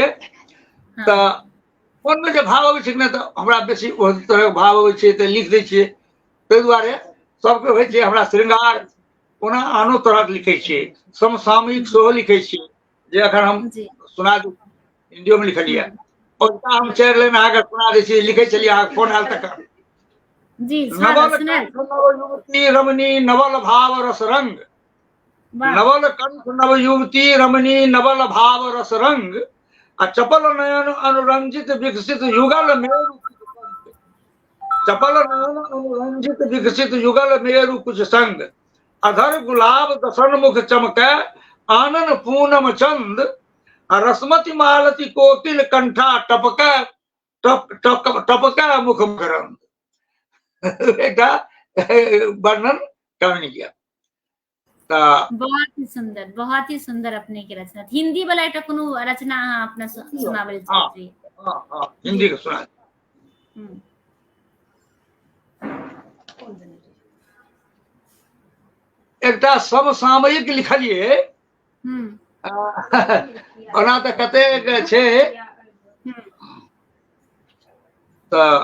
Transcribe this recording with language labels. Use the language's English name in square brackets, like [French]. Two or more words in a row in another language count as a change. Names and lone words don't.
[Maithili] त मन में जे भाव अबै छै ने त हमरा बेसी ओहि तरह भाव अबै छै त लिख दै छियै। ताहि दुआरे सबके होइ छै हमरा श्रृंगार ओना आनो तरह लिखै छियै। समसामयिक सेहो लिखै छियै जे अखन हम सुना दू हिंदियो में लिखलियै और हम 4 लाइन अहाँ के सुना दै छियै। लिखै छलियै अहाँ फोन आयल तक जी नवल कंठ नव युवती रमणी नवल भाव रस रंग। नवल कंठ नव युवती रमणी नवल भाव रस रंग आ चपल नयन अनुरंजित विकसित युगल मेरु चपल नयन अनुरंजित विकसित युगल मेरु कुछ संग अधर गुलाब दसन मुख चमकै आनन पूनम चंद आ रसमती मालती कोकिल कंठा टपकै टपकै मुख मकरंद। एकटा वर्णन करने किया। बहुत ही सुंदर अपने के रचना। हिंदी वाला एकटा कोनो रचना अहाँ अपना सुनाबे छी? हां हिंदी के सुना। एकटा समसामयिक लिखलिए ओना त कते छै त